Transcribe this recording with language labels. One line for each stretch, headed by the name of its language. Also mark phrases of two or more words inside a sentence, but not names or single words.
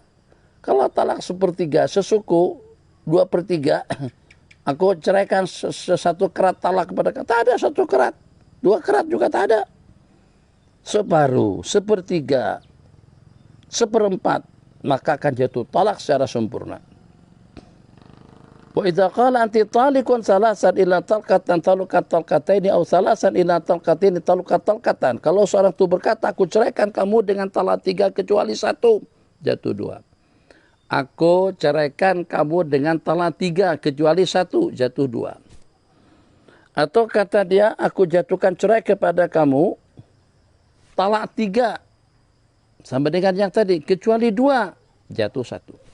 Malay: Kalau talak sepertiga, sesuku 2/3, aku ceraikan satu kerat talak kepada kamu. Tak ada satu kerat, 2 kerat juga tak ada. Separuh, sepertiga, 1/4, maka akan jatuh talak secara sempurna.
Arabic: وإذا قال أنت طالق ثلاثا إلا طلقة طلقت طلقتين أو ثلاثا إلا طلقتين طلقت طلقة.
Malay: Kalau seorang itu berkata, aku ceraikan kamu dengan talak 3 kecuali 1, jatuh 2. Aku ceraikan kamu dengan talak 3 kecuali 1, jatuh 2. Atau kata dia, aku jatuhkan cerai kepada kamu talak 3 sama dengan yang tadi, kecuali 2, jatuh 1.